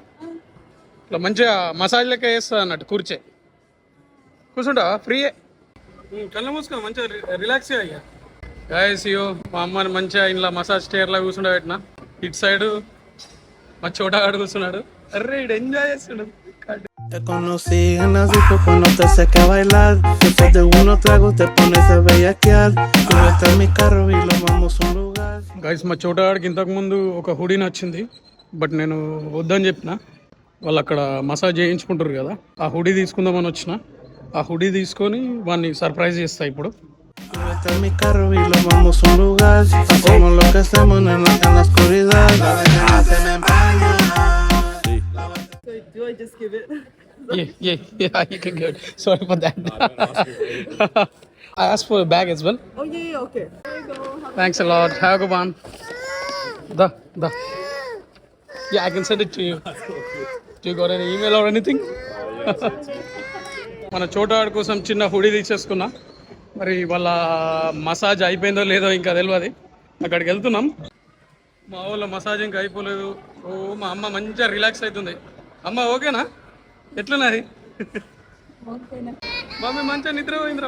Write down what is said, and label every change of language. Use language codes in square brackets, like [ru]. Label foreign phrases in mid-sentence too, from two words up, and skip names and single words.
[te] ఇట్లా మంచిగా మసాజ్ లెక్క వేస్తుంది అన్నట్టు కూర్చే. కూర్చుంటా ఫ్రీయే. కళ్ళు మూసుకో మంచిగా రిలాక్స్ అయ్యా. గాయస్ ఇయో మా అమ్మని మంచిగా ఇంట్లో [en] massage chairలా [te] కూర్చుండ పెట్టిన. ఇటు సైడు మా చోటగాడు కూర్చున్నాడు. అర్రే ఇడు ఎంజాయ్ చేస్తున్నాడు. [es] Te conocí en la disco cuando te saqué a bailar. Después de unos tragos te pones a bellaquear. Súbete a mi carro y lo vamos a un lugar. [te] గైస్ మా చోటగాడికి ఇంతకు ముందు ఒక హుడీ నచ్చింది. బట్ నేను వద్దని చెప్పిన. వాళ్ళు అక్కడ మసాజ్ చేయించుకుంటారు కదా, ఆ హుడీ తీసుకుందామని వచ్చిన. ఆ హుడీ తీసుకొని వాడిని సర్ప్రైజ్ చేస్తా ఇప్పుడు. [es] Súbete a mi carro y lo vamos a un lugar. Hacemos lo que hacemos en la oscuridad. La veneno se me empaña. [en] Do I just give it? Yeah, you can get it. Sorry for that. I asked for a bag as well. Oh yeah, okay. There you go. Thanks a lot. Have a good one. The. Yeah, I can send it to you. Do you got any email or anything? [te] మన చోటాడు కోసం చిన్న హుడీ తీసేసుకున్నా. మరి వాళ్ళ మసాజ్ అయిపోయిందో లేదో ఇంకా తెలియదు. అక్కడికి వెళ్తున్నాం. మా వాళ్ళ మసాజ్ ఇంకా అయిపోలేదు. ఓ మా అమ్మ మంచిగా రిలాక్స్ అవుతుంది. అమ్మ ఓకేనా? ఎట్లున్నది? మమ్మీ మంచిగా నిద్ర పోయిందిరా.